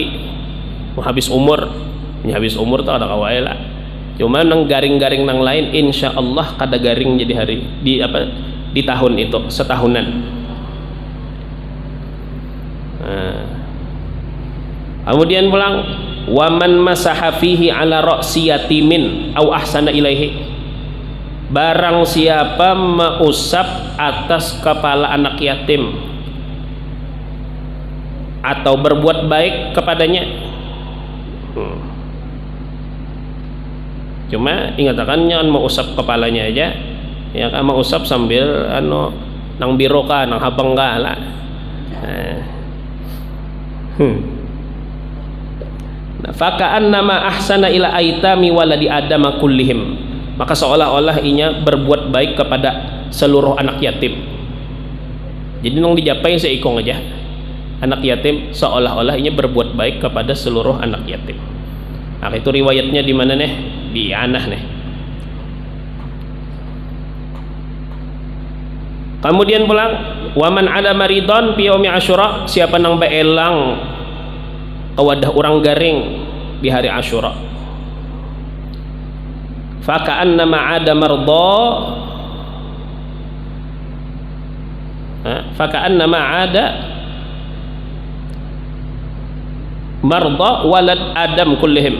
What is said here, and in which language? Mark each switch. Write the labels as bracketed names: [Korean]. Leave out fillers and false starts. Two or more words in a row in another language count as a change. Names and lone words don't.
[Banjar] Habis umur tuh ada kawai lah. Cuma nang garing-garing nang lain [Arabic] إن شاء الله [Banjar] kada garing jadi hari di tahun itu setahunan. Kemudian pulang [Arabic] ومن مسح فيه على رأس يتيم أو أحسن إليه. [Banjar] Barang siapa mengusap atas kepala anak yatim atau berbuat baik kepadanya. Cuma ingatakan jangan mengusap kepalanya aja, ya kan mengusap sambil nang biro ka nang habang ka lah. [Arabic] فكأنما أحسن إلى أيتام ولد آدم كلهم. [Banjar] Maka seolah-olah inya berbuat baik kepada seluruh anak yatim. Jadi nong dijapai seikong aja anak yatim, seolah-olah inya berbuat baik kepada seluruh anak yatim. Nah, itu riwayatnya di mana nih? Di Anah nih. Kemudian pulang [Arabic] ومن عاد مريضا في يوم عاشوراء, [Banjar] siapa nang beelang kewadah orang garing di hari Asyura, [Arabic] فكأنما عاد مرضى، فكأنما عاد مرضى ولد آدم كلهم.